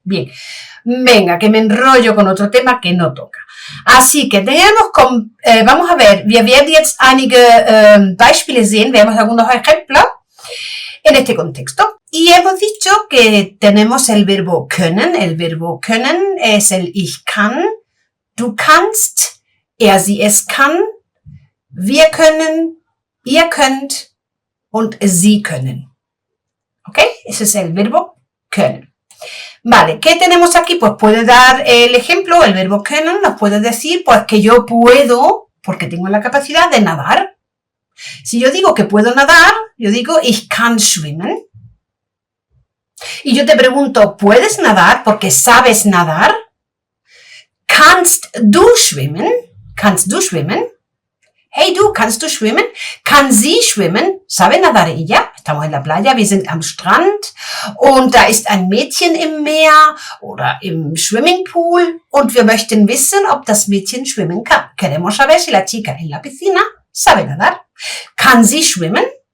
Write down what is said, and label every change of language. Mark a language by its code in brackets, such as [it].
[es] Bien, venga, que me enrollo con otro tema que no toca. Así que vamos a ver, [de] wir werden jetzt einige Beispiele sehen, [es] veamos algunos ejemplos en este contexto. Y hemos dicho que tenemos el verbo können. El verbo können es el [de] ich kann, du kannst, sie es kann, wir können, ihr könnt und sie können. [es] ¿Ok? Ese es el verbo können. Vale, ¿qué tenemos aquí? Pues puede dar el ejemplo, el verbo können nos puede decir pues que yo puedo, porque tengo la capacidad de nadar. Si yo digo que puedo nadar, yo digo [de] ich kann schwimmen. [es] Y yo te pregunto, ¿puedes nadar porque sabes nadar? [de] Kannst du schwimmen? Kannst du schwimmen? Hey du, kannst du schwimmen? Kann sie schwimmen? [es] ¿Sabe nadar ella? Estamos en la playa, [de] wir sind am Strand und da ist ein Mädchen im Meer oder im Swimmingpool und wir möchten wissen, ob das Mädchen schwimmen kann. [es] Queremos saber si la chica en la piscina sabe nadar. [de] Kann sie schwimmen?